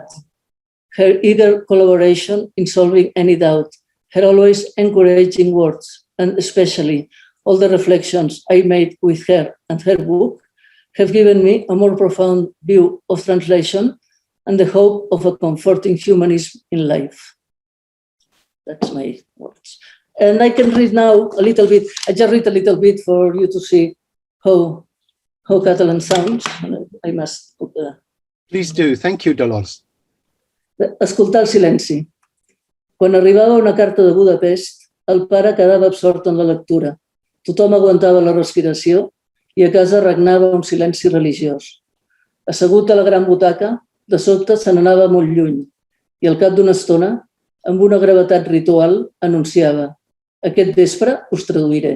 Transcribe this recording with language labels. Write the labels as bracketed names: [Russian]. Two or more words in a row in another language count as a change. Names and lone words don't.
[English] Her eager collaboration in solving any doubt, her always encouraging words, and especially all the reflections I made with her and her book have given me a more profound view of translation and the hope of a comforting humanism in life. That's my words. And I can read now a little bit. I just read a little bit for you to see how Catalan sounds. I must put the... Please do. Thank you, Dolors. [Catalan] Escoltar el silenci. Quan arribava una carta de Budapest, el pare quedava absort en la lectura. Tothom aguantava la respiració i a casa regnava un silenci religiós. Assegut a la gran butaca, de sobte se n'anava molt lluny i al cap d'una estona, amb una gravetat ritual, anunciava: aquest vespre us traduiré.